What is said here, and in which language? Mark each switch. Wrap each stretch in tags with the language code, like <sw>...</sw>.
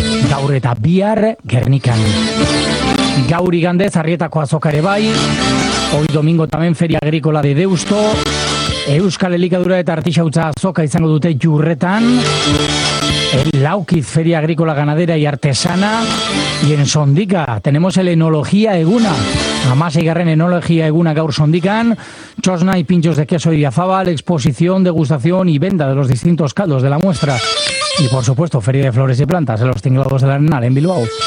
<eu>Gaur eta bihar, Gernikan. Gaur igandez, Arrietako Azoka ere bai.</eu> <es>Hoy domingo también Feria Agrícola de Deusto.</es> <eu>Euskal Elikadura eta Artisautza Azoka izango dute Jurretan.</eu> <es>El Laukiz Feria Agrícola Ganadera y Artesana. Y en Sondica tenemos el Enología Eguna.</es> <eu>Amaseigarren Enología Eguna gaur Sondican.</eu> <es>Txosna y pinchos de queso Idiazabal. Exposición, degustación y venta de los distintos caldos de la muestra. Y por supuesto, Feria de Flores y Plantas en los Tinglados del Arenal en Bilbao.</es>